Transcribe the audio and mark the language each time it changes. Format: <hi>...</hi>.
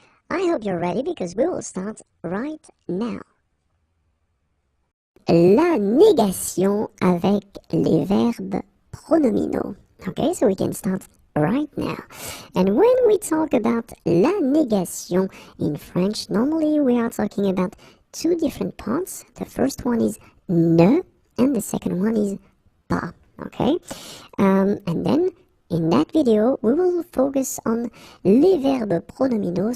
<en>I hope you're ready because we will start right now.</en> <fr>La négation avec les verbes pronominaux.</fr> <en>Okay, so we can start right now. And when we talk about la négation in French, normally we are talking about two different parts. The first one is ne and the second one is pas. Okay, and then in that video, we will focus on les verbes pronominaux.</en>